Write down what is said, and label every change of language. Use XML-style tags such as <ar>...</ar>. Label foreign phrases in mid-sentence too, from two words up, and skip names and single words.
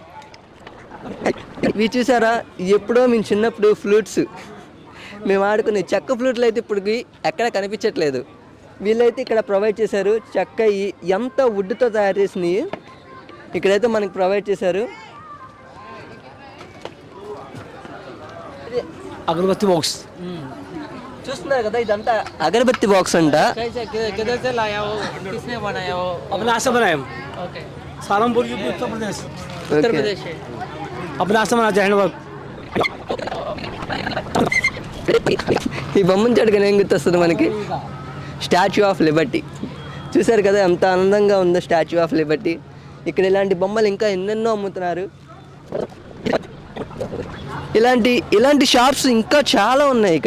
<te>ఇవి చూసారా, ఎప్పుడో మేము చిన్నప్పుడు ఫ్లూట్స్ మేము ఆడుకునే చెక్క ఫ్లూట్లు అయితే ఇప్పటికి ఎక్కడ కనిపించట్లేదు. వీళ్ళైతే ఇక్కడ ప్రొవైడ్ చేశారు, చెక్క ఎంత వుడ్తో తయారు చేసినవి ఇక్కడైతే మనకి ప్రొవైడ్ చేశారు.</te> <hi>अगरबत्ती बॉक्स</hi> <te>చూస్తున్నారు కదా, ఇదంతా అగరబత్తి బాక్స్ అంట.</te> <hi>किधर से लाया हो, किसने बनाया हो? अपने हाथ से बनाए हम। ओके, सालमपुर यूपी उत्तर प्रदेश। उत्तर प्रदेश है, अपने हाथ से बना जहनवर्क।</hi> <te>ఈ బొమ్మను చూడగానే ఏం గుర్తొస్తుంది మనకి? స్టాచ్యూ ఆఫ్ లిబర్టీ. చూసారు కదా ఎంత అందంగా ఉందో స్టాచ్యూ ఆఫ్ లిబర్టీ. ఇక్కడ ఇలాంటి బొమ్మలు ఇంకా ఎన్నెన్నో అమ్ముతున్నారు. ఇలాంటి షాప్స్ ఇంకా చాలా ఉన్నాయి ఇక్కడ.</te>